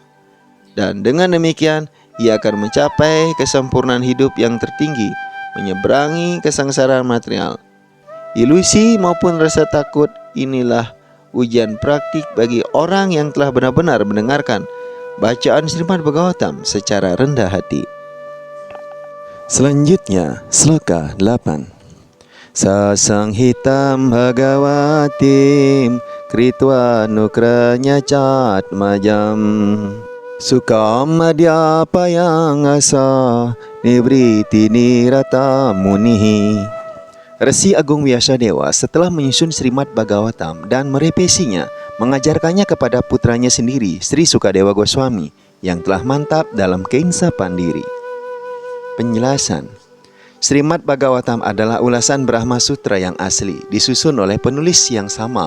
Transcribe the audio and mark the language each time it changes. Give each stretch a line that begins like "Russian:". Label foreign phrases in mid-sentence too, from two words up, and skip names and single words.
Indonesian: Dan dengan demikian, ia akan mencapai kesempurnaan hidup yang tertinggi, menyeberangi kesengsaraan material. Ilusi maupun rasa takut inilah ujian praktik bagi orang yang telah benar-benar mendengarkan bacaan Srimad Bhagavatam secara rendah hati. Selanjutnya, sloka 8.
Sanskrit: Sasanghitam bhagavatim kritva nukranya catmajam Sukamadya payang asa nivriti nirata munihi.
Indonesian: Resi Agung Vyasadewa setelah menyusun Srimad Bhagavatam dan merevisinya, mengajarkannya kepada putranya sendiri, Sri Sukadewa Goswami, yang telah mantap dalam keinsapan diri. Penjelasan: Srimad Bhagavatam adalah ulasan Brahma Sutra yang asli, disusun oleh penulis yang sama.